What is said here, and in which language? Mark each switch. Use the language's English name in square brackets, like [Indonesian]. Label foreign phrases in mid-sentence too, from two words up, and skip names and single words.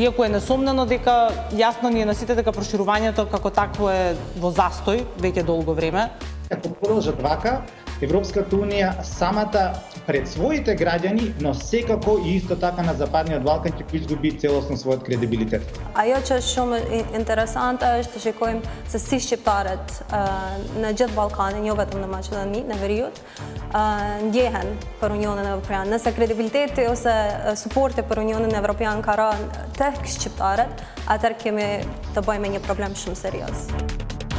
[Macedonian] Иако е несомнено дека јасно ни е на сите дека проширувањето како такво е во застој веќе долго време. Ако продолжат вака, Европската Унија самата пред своите граѓани, но секако и исто така на Западниот Балкан ќе изгуби целосно својот кредибилитет. [Albanian] Ajo që është shumë interesante është të shikojmë se si shqiptarët në gjithë Ballkanin, jo vetëm në Maqedoni, në veriut, ndjehen për Unionin Evropian. Nëse kredibiliteti ose suporti për Unionin Evropian ka rënë tek shqiptarët, atëherë kemi të bëjmë me një problem shumë serioz.